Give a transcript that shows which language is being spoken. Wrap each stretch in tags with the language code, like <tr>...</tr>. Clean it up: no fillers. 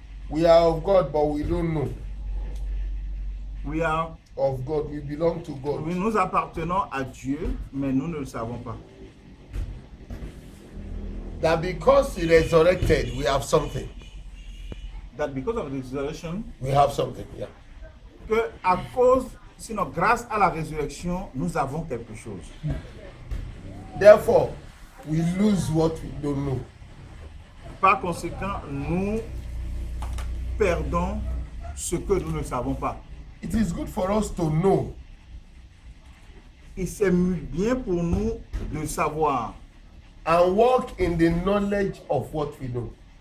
<en>we are of God, but we don't know. we are Of God, we belong to God.</en> <fr>nous appartenons à Dieu, mais nous ne le savons pas.</fr> <en>That because He resurrected, we have something. That because of the resurrection, We have something, yeah.</en> <fr>que à cause, sinon grâce à la résurrection, nous avons quelque chose.</fr> <en>Therefore, we lose what we don't know.</en> <fr>Par conséquent, nous perdons ce que nous ne savons pas.</fr> <en>It is good for us to know</en> <fr>Et c'est bien pour nous de savoir</fr> <en>and walk in the knowledge of what we know.</en>